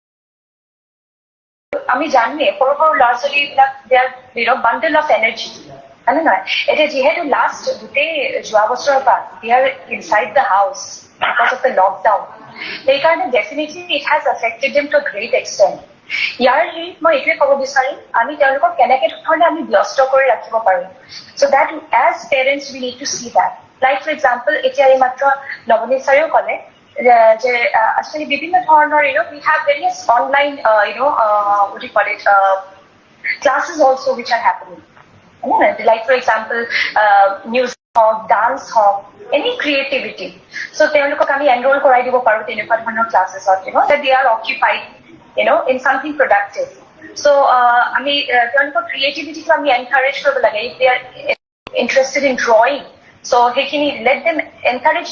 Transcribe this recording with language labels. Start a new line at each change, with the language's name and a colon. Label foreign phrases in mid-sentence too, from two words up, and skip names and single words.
Assamese: আমি জানোৱে সৰু সৰু ল'ৰা ছোৱালীবিলাক
English: bundle of energy.
Assamese: হয়নে নহয় এতিয়া যিহেতু লাষ্ট গোটেই যোৱা বছৰৰ পৰা
English: we are inside the house because of the lockdown
Assamese: সেইকাৰণে
English: definitely it has affected them to a great extent
Assamese: ইয়াৰ মই এইটোৱে ক'ব বিচাৰিম আমি তেওঁলোকক কেনেকে ধৰণে আমি ব্যস্ত কৰি ৰাখিব পাৰোঁ
English: so that as parents we need to see that like for example
Assamese: এতিয়া এই মাত্ৰ নৱনীত ছাৰেও ক'লে যে actually বিভিন্ন ধৰণৰ
English: we have various online what do you call it classes also which are happening like for example music or dance or any creativity so
Assamese: তেওঁলোকক আমি
English: enroll
Assamese: কৰাই দিব পাৰোঁ তেনেকুৱা ধৰণৰ
English: classes that they are occupied in something productive
Assamese: so আমি তেওঁলোকৰ
English: creativity to
Assamese: আমি encourage কৰিব
English: লাগে if they are interested in drawing so let them encourage